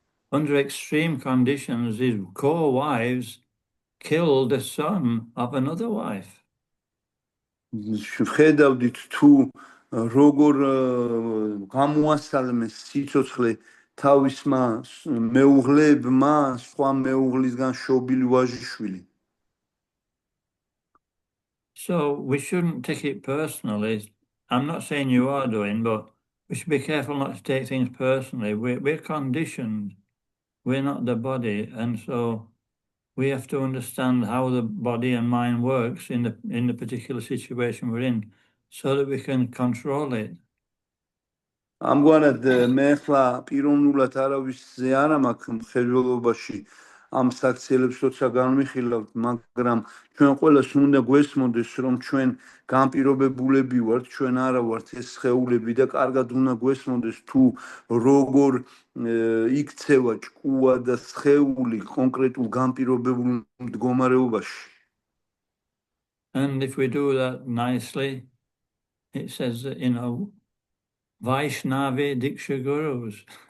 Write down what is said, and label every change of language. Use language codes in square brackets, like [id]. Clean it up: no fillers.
[en] Under extreme conditions, his co-wives killed the son of another wife. [ka] ვხედავდით თუ როგორ გამოასალმეს სიცოცხლე თავისმა მეუღლებმა სხვა მეუღლისგან შობილი ვაჟიშვილი. [en] So we shouldn't take it personally. I'm not saying you are doing, but we should be careful not to take things personally. We're conditioned. We're not the body, and so we have to understand how the body and mind works in the particular situation we're in, so that we can control it. [ka] ამგვარად მე ახლა პიროვნულად არავისზე არ მაქვს მხედველობაში ამ საქციელებს როცა განვიხილავთ, მაგრამ ჩვენ ყველას უნდა გვესმოდეს, რომ ჩვენ განპირობებულები ვართ, ჩვენ არა ვართ ეს სხეულები და კარგად უნდა გვესმოდეს თუ როგორ იქცევა ჭკუა და სხეული კონკრეტულ განპირობებულ მდგომარეობაში. [en] And if we do that nicely, it says that, Vaishnavi Diksha Gurus.